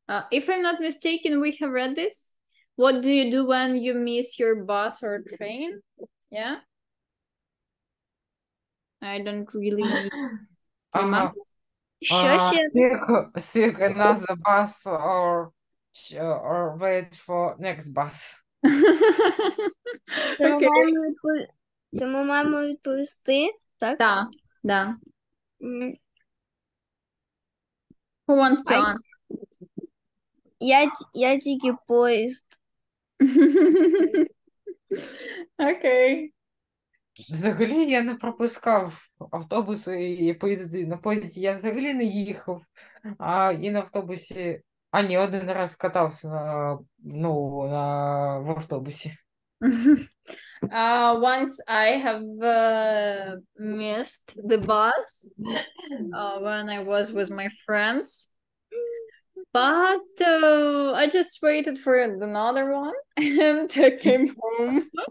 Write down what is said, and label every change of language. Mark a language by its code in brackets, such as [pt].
[en] If I'm not mistaken, we have read this. What do you do when you miss your bus or train? Yeah. I don't really remember. [uk] Що ще? [en] Seek another bus or wait for next bus. [uk] Це ми [en] Okay. [uk] маємо Це ми маємо відповісти, так? [ru] Да, да. М, [en] Who wants to I- answer? [uk] Я тільки поїзд. [en] Okay. [uk] Взагалі я не пропускав автобуси і поїзди. На поїзді я взагалі не їхав, і на автобусі, ні, один раз катався в автобусі. [en] Once I have missed the bus when I was with my friends, but I just waited for another one and came home.